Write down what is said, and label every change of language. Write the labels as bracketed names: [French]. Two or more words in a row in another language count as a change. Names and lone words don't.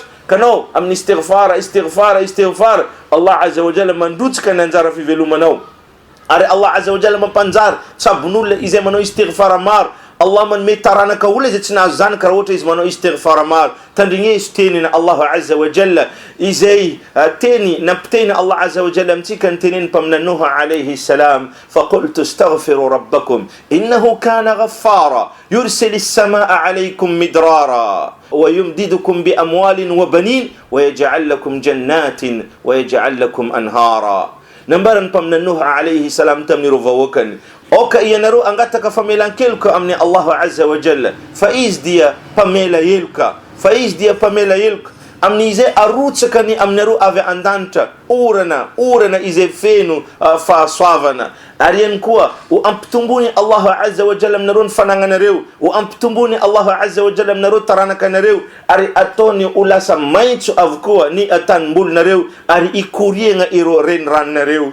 [Malagasy] Kanao amin'ny istighfar, [Arabic] الله عز وجل [Malagasy] mandrotsika ny anjara fivelomanao, ary [Arabic] الله عز وجل [Malagasy] mampanjary tsabon'olona izay manao istighfar maro. Allah manome taranaka olona izay tsy nahazo zanaka raha ohatra izy manao istighfar maro. Tandrigneso teniny [Arabic] الله عز وجل [Malagasy] izay teny nampiteny [Arabic] الله عز وجل [Malagasy] amintsika ny teneny mpaminany Nuh [Arabic] عليه السلام, فقلت استغفروا ربكم إنه كان غفارا يرسل السماء عليكم مدرارا ويمددكم بأموال وبنين ويجعل لكم جنات ويجعل لكم أنهارا. [Malagasy] Nambaran mpaminany Nuh [Arabic] عليه السلام [Malagasy] tamni rovawakani oka ianareo angataka famelan-keloka amin'ny [Arabic] الله عز وجل, [Malagasy] fa izy dia pamela heloka, amin'izay arotsakany aminareo avy an-danitra orana izay feno fahasoavana. Ary ihany koa ho ampitombony [Arabic] الله عز وجل [Malagasy] aminareo ny fanagnanareo, ho ampitombony [Arabic] الله عز وجل [Malagasy] aminareo taranakanareo, ary ataony ho lasa maitso avokoa ny tanimbolonareo, ary ikoriagna ireo reniranonareo.